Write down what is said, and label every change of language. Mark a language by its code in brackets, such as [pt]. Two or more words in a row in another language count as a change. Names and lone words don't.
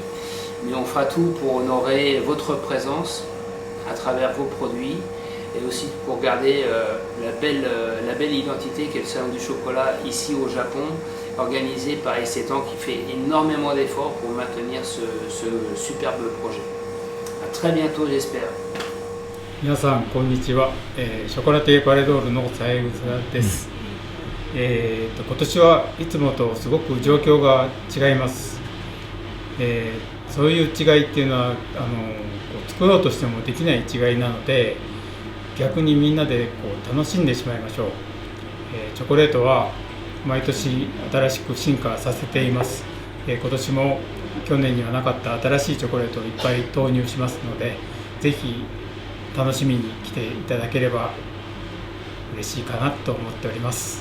[fr] Mais on fera tout pour honorer votre présence à travers vos produits et aussi pour garder la belle identité qu'est le Salon du Chocolat ici au Japon, organisé par Isetan qui fait énormément d'efforts pour maintenir ce superbe projet. À très bientôt, j'espère. [ja] 皆さんこんにちは、ショコラティエパレドールの三枝です、今年はいつもとすごく状況が違います、そういう違いっていうのは作ろうとしてもできない違いなので逆にみんなで楽しんでしまいましょう、チョコレートは毎年新しく進化させています、今年も去年にはなかった新しいチョコレートをいっぱい投入しますのでぜひ楽しみに来ていただければ嬉しいかなと思っております。